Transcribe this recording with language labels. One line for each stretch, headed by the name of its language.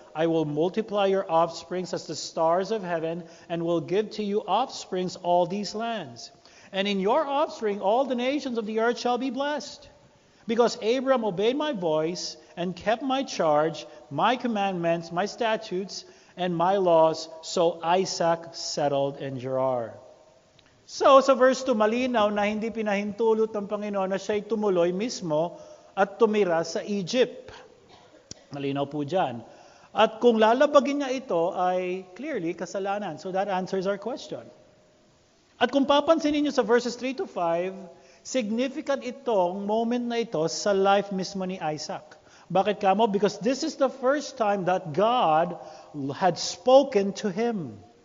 English: I will multiply your offsprings as the stars of heaven, and will give to you offsprings all these lands. And in your offspring all the nations of the earth shall be blessed. Because Abraham obeyed my voice and kept my charge, my commandments, my statutes, and my laws, so Isaac settled in Gerar.
Filipino: So sa verse 2, malinaw na hindi pinahintulot ng Panginoon na siya'y tumuloy mismo at tumira sa Egypt. Malinaw po dyan. At kung lalabagin niya ito ay clearly kasalanan.
English: So that answers our question.
Filipino: At kung papansinin niyo sa verses 3 to 5, significant itong moment na ito sa life mismo ni Isaac. Bakit kamo?
English: Because this is the first time that God had spoken to him.